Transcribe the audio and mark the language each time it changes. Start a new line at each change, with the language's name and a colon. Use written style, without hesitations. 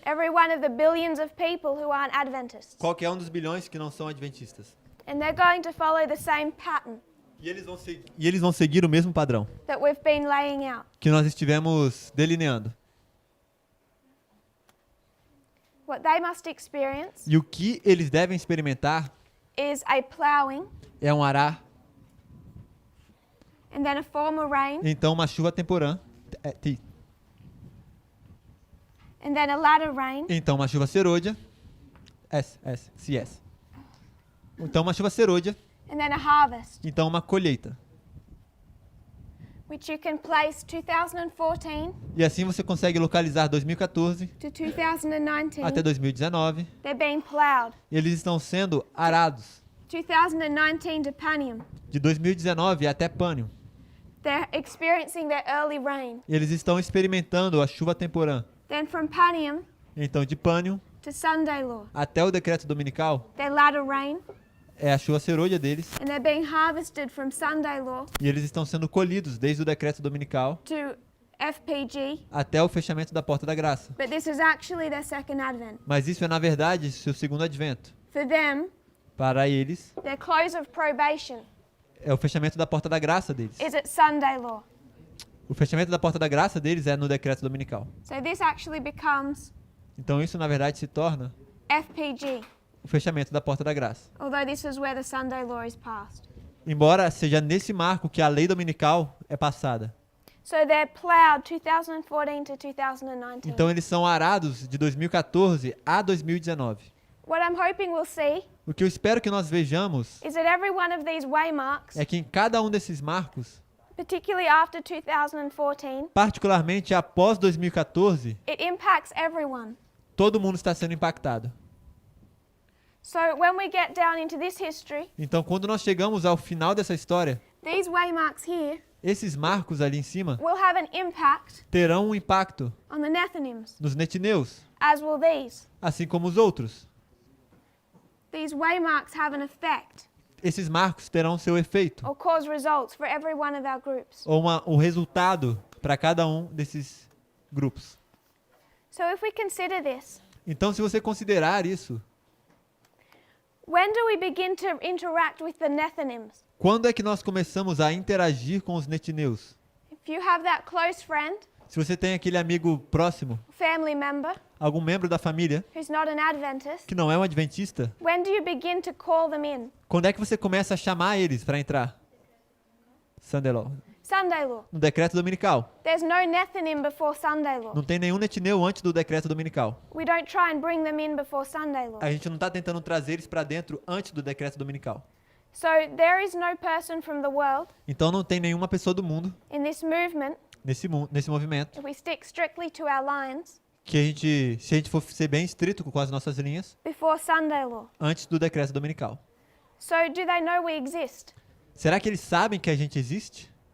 English: every one of the billions of people who aren't Adventists.
Portuguese: qualquer um dos bilhões que não são adventistas.
English: And they're going to follow the same pattern
Portuguese: E eles vão seguir o mesmo padrão
English: that we've been laying out.
Portuguese: que nós estivemos delineando.
English: What they must experience
Portuguese: E o que eles devem experimentar
English: is a plowing
Portuguese: é um arar,
English: and then a former rain
Portuguese: então uma chuva temporã,
English: and then a latter rain
Portuguese: então uma chuva serôdia, CS. Então uma chuva serôdia,
English: and then a harvest,
Portuguese: então uma colheita.
English: which you can place 2014
Portuguese: E assim você consegue localizar 2014
English: to 2019.
Portuguese: até 2019.
English: They're being plowed.
Portuguese: Eles estão sendo arados
English: 2019 to Panium.
Portuguese: de 2019 até Pânio.
English: They're experiencing their early rain.
Portuguese: Eles estão experimentando a chuva temporã.
English: Then from Panium
Portuguese: Então de Pânio
English: to Sunday Law,
Portuguese: até o decreto dominical
English: their latter rain,
Portuguese: é a chuva serôdia deles.
English: and they're being harvested from Sunday Law
Portuguese: E eles estão sendo colhidos desde o decreto dominical
English: to FPG.
Portuguese: até o fechamento da porta da graça.
English: But this is actually their second advent.
Portuguese: Mas isso é, na verdade, seu segundo advento.
English: For them,
Portuguese: Para eles,
English: their close of probation
Portuguese: é o fechamento da porta da graça deles.
English: is at Sunday Law.
Portuguese: O fechamento da porta da graça deles é no decreto dominical.
English: So this actually becomes
Portuguese: Então isso, na verdade, se torna
English: FPG,
Portuguese: o fechamento da porta da graça.
English: although this is where the Sunday Law is passed.
Portuguese: Embora seja nesse marco que a lei dominical é passada.
English: So they're plowed 2014 to 2019.
Portuguese: Então eles são arados de 2014 a 2019.
English: What I'm hoping we'll see
Portuguese: O que eu espero que nós vejamos
English: is that every one of these waymarks,
Portuguese: é que em cada um desses marcos,
English: particularly after 2014,
Portuguese: particularmente após 2014,
English: it impacts everyone.
Portuguese: todo mundo está sendo impactado.
English: So when we get down into this history,
Portuguese: Então, quando nós chegamos ao final dessa história,
English: these waymarks here
Portuguese: esses marcos ali em cima
English: will have an impact
Portuguese: terão um impacto
English: on the Nethinims,
Portuguese: nos netineus,
English: as will these.
Portuguese: assim como os outros.
English: These waymarks have an effect
Portuguese: Esses marcos terão seu efeito,
English: or cause results for every one of our groups.
Portuguese: ou um resultado para cada um desses grupos.
English: So if we consider this,
Portuguese: Então, se você considerar isso,
English: when do we begin to interact with the Nethinims?
Portuguese: quando é que nós começamos a interagir com os netineus?
English: If you have that close friend,
Portuguese: Se você tem aquele amigo próximo,
English: family member,
Portuguese: algum membro da família
English: who's not an Adventist,
Portuguese: que não é um adventista,
English: when do you begin to call them in?
Portuguese: quando é que você começa a chamar eles para entrar?
English: Sunday Law. Sunday law.
Portuguese: No decreto dominical.
English: There's no Nethinim before Sunday law.
Portuguese: Não tem nenhum netineu antes do decreto dominical.
English: We don't try and bring them in before Sunday law.
Portuguese: A gente não está tentando trazer eles para dentro antes do decreto dominical.
English: So there is no person from the world
Portuguese: Então não tem nenhuma pessoa do mundo
English: in this movement,
Portuguese: nesse movimento
English: if we stick strictly to our lines,
Portuguese: que se a gente for ser bem estrito com as nossas linhas,
English: before Sunday law.
Portuguese: antes do decreto dominical.
English: So do they know we exist?
Portuguese: Será que eles sabem que a gente existe?